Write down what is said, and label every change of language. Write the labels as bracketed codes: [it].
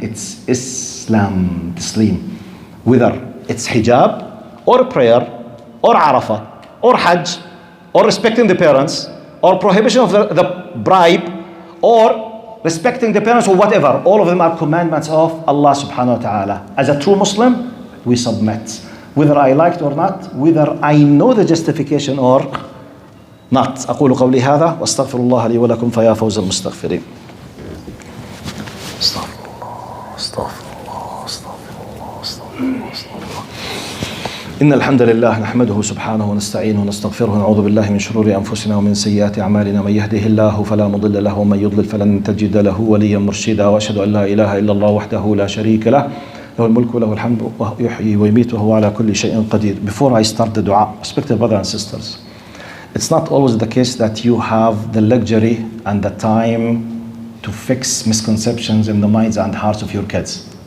[en] It's Islam, Taslim. Whether it's hijab, or prayer, or Arafah, or Hajj, or respecting the parents, or prohibition of the bribe, or respecting the parents, or whatever. All of them are commandments of Allah subhanahu wa ta'ala. As a true Muslim, we submit. Whether I like it or not, whether I know the justification or not. [ar] أقول قولي هذا واستغفر الله لي ولكم فيا فوز المستغفرين. استغفر الله استغفر الله استغفر الله استغفر الله استغفر الله. إن الحمد لله نحمده سبحانه ونستعينه ونستغفره ونعوذ بالله من شرور أنفسنا ومن سيئات أعمالنا. من يهده الله فلا مضل له ومن يضلل فلن تجد له وليا مرشدا. وأشهد أن لا إله إلا الله وحده لا شريك له له الملك وله الحمد يحيي ويميت وهو على كل شيء قدير. [en] Before I start the dua, respected brothers and sisters, it's not always the case that you have the luxury and the time to fix misconceptions in the minds and hearts of your kids.